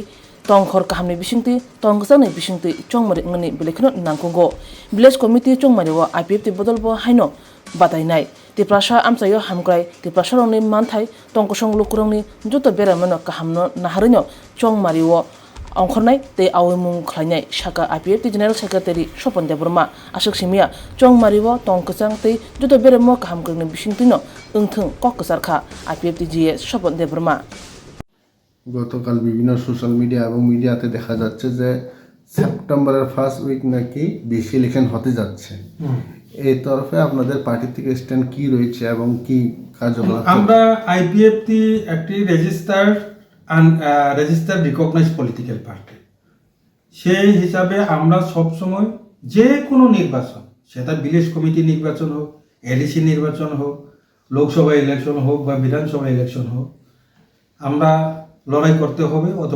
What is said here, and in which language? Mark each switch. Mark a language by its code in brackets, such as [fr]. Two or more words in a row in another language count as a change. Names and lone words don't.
[trp] tongkhor kahamni bisingti tonggsangni bisingti chongmari ngani bilekno nangkongo [en] village committee [trp] chongmariwa IPFT bodolbo haino batainai tiprasha amsayo hamkrai tiprasha rongni manthai tongkosong lukurongni joto beramano kahamno naharino chongmariwo angkhornai te awemung khlainai shaka IPFT [en] general secretary [trp] Shopon Depruma ashok simia chongmariwo tongkasang te joto beremo kahamkrni bisingtino ungthung kokkasarkha IPFT GS Shopon Depruma [bn] গতকাল বিভিন্ন [en] social media [bn] এবং মিডিয়াতে দেখা যাচ্ছে যে সেপ্টেম্বরের [en] first week [bn] নাকি বেশি ইলেকশন হতে যাচ্ছে এই তরফে আপনাদের পার্টি থেকে স্ট্যান্ড কি রয়েছে এবং কি কার্যকলাপ আমরা আইপিএফটি একটি [en] registered recognized political party [bn] সেই হিসাবে আমরা সবসময় যে কোনো নির্বাচন সেটা [en] village committee [bn] নির্বাচন হোক এডিসি নির্বাচন হোক লোকসভা ইলেকশন হোক বা বিধানসভা ইলেকশন হোক আমরা লড়াই করতে হবে অথবা